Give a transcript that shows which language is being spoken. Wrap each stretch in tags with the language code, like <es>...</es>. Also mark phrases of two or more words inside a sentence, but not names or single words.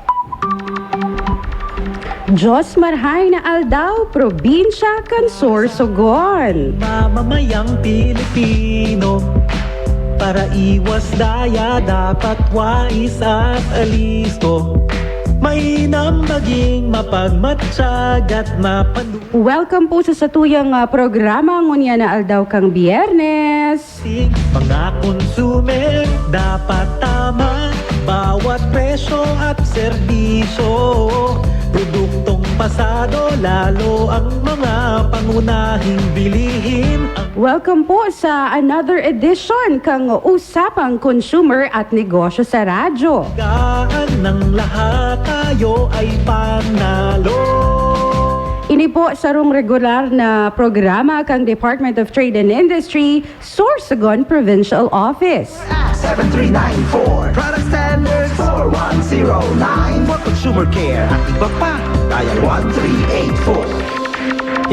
<bik>Diyos marhay na aldaw, probinsya kan Sorsogon.</bik> <tl>Mamamayang Pilipino, para iwas daya dapat wais at alisto. Mainam maging mapagmatsyag at mapandu.</tl> <bik>Welcome po sa satuyang programa ngunya na aldaw kang Biyernes.</bik> <tl>Mga consumer dapat tama, bawat presyo at serbisyo. Produktong pasado, lalo ang mga pangunahing bilihin.</tl> <bik>Welcome po sa</bik> <en>another edition</en> <bik>kang Usapang Consumer at Negosyo sa Radyo.</bik> <tl>Gaan ng lahat tayo ay panalo.</tl> <bik>Ini po sarong regular na programa kang Department of Trade and Industry, Sorsogon Provincial Office.</bik> <en>7394 Product Standards 4109 For Consumer Care</en> <tl>at iba pa,</tl> <en>dial 1384.</en>